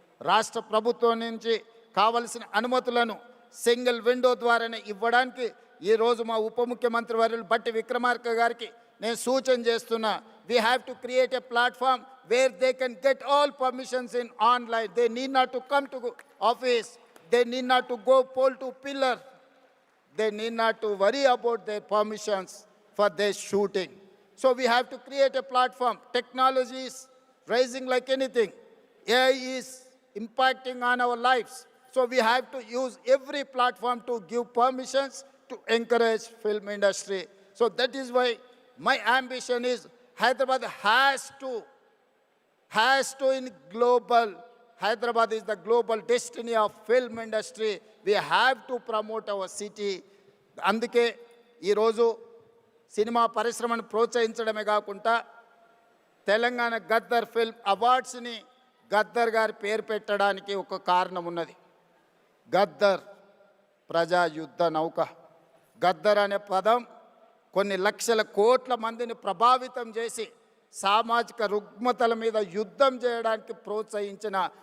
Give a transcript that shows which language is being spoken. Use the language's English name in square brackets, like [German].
[Telugu] రాష్ట్ర ప్రభుత్వం నుంచి కావలసిన అనుమతులను సింగిల్ విండో ద్వారానే ఇవ్వడానికి ఈరోజు మా ఉప ముఖ్యమంత్రి వర్యులు బట్టి విక్రమార్క గారికి నేను సూచన చేస్తున్నా. [English] We have to create a platform where they can get all permissions in online. They need not to come to office, they need not to go pole to pillar, they need not to worry about their permissions for their shooting. So we have to create a platform. Technology is rising like anything. AI is impacting on our lives. So we have to use every platform to give permissions to encourage film industry. So that is why my ambition is Hyderabad has to in global. Hyderabad is the global destiny of film industry. We have to promote our city. [Telugu] అందుకే ఈరోజు cinema పరిశ్రమను ప్రోత్సహించడమే కాకుండా Telangana Gaddar film అవార్డ్స్ని Gaddar గారి పేరు పెట్టడానికి ఒక కారణం ఉన్నది. గద్దర్ ప్రజా యుద్ధ నౌక. గద్దర్ అనే పదం కొన్ని లక్షల కోట్ల మందిని ప్రభావితం చేసి సామాజిక రుగ్మతల మీద యుద్ధం చేయడానికి ప్రోత్సహించిన